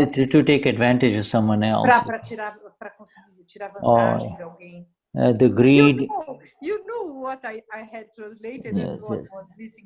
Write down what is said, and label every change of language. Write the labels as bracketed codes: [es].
[en] to take advantage of someone else. [pt] Para conseguir tirar vantagem de alguém. [en] The greed. You know what I had translated and what was missing.